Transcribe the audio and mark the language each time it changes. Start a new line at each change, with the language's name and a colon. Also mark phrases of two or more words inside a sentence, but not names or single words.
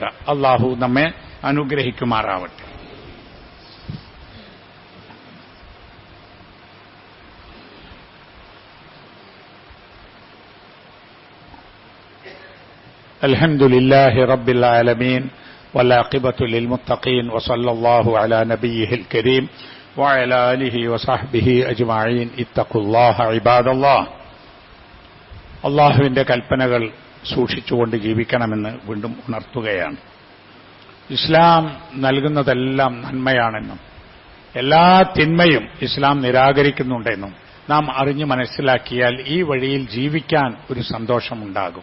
Malayalam: അള്ളാഹു നമ്മെ അനുഗ്രഹിക്കുമാറാവട്ടെ.
Arabic: الحمد لله رب العالمين والعاقبة للمتقين وصلى الله على نبيه الكريم وعلى آله وصحبه أجمعين اتقوا الله عباد الله.
Malayalam: അള്ളാഹുവിന്റെ കൽപ്പനകൾ സൂക്ഷിച്ചുകൊണ്ട് ജീവിക്കണമെന്ന് വീണ്ടും ഉണർത്തുകയാണ്. ഇസ്ലാം നൽകുന്നതെല്ലാം നന്മയാണെന്നും എല്ലാ തിന്മയും ഇസ്ലാം നിരാകരിക്കുന്നുണ്ടെന്നും നാം അറിഞ്ഞു മനസ്സിലാക്കിയാൽ ഈ വഴിയിൽ ജീവിക്കാൻ ഒരു സന്തോഷമുണ്ടാകും.